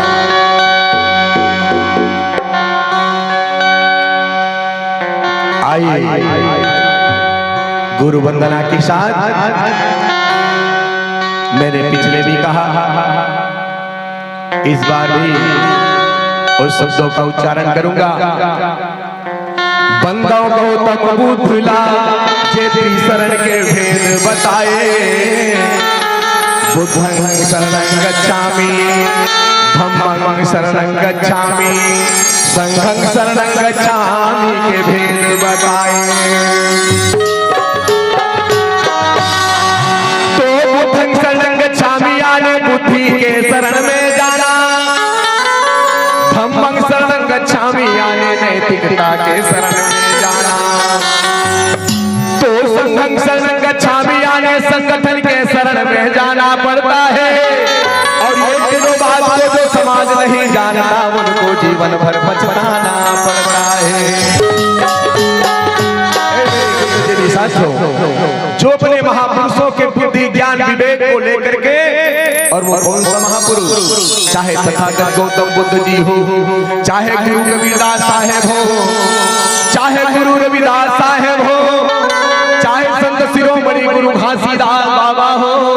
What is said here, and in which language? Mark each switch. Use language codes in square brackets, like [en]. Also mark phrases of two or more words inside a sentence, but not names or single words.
[hi] गुरु वंदना के साथ मैंने पिछले भी कहा, इस बार भी उस शब्दों का उच्चारण करूंगा। बंदों गौतम बुद्धला जेती शरण के भेद बताए, [pi] बुद्धं शरणं गच्छामि, धम्मं शरणं गच्छामि, संघं शरणं गच्छामि [hi] के भेद बताए। तो [pi] बुद्धं शरणं गच्छामि [hi] यानी बुद्धि के शरण में जाना, [pi] धम्मं शरणं गच्छामि [hi] यानी नैतिकता के शरण में जाना, तो [pi] संघं शरणं गच्छामि [hi] यानी संगठन के शरण में जाना पड़ता है। और ये तीनों बात को जो समाज नहीं जानता उनको जीवन भर पछताना पड़ता है। जो अपने महापुरुषों के बुद्धि ज्ञान विवेक को लेकर के, और वो कौन सा महापुरुष, चाहे तथागत गौतम बुद्ध जी हो, चाहे गुरु रविदास साहेब हो, चाहे गुरु रविदास साहेब हो, चाहे संत शिरोमणि गुरु घासीदास बाबा हो,